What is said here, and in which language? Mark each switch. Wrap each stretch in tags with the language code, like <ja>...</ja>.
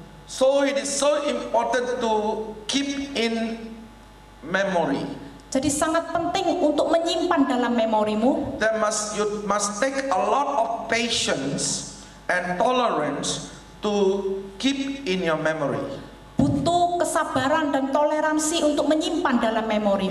<en>So it is so important to keep in memory.</en> <id>Jadi sangat penting untuk menyimpan dalam memorimu. You must take a lot of patience and tolerance to keep in your memory. Butuh kesabaran dan toleransi untuk menyimpan dalam memori.</id>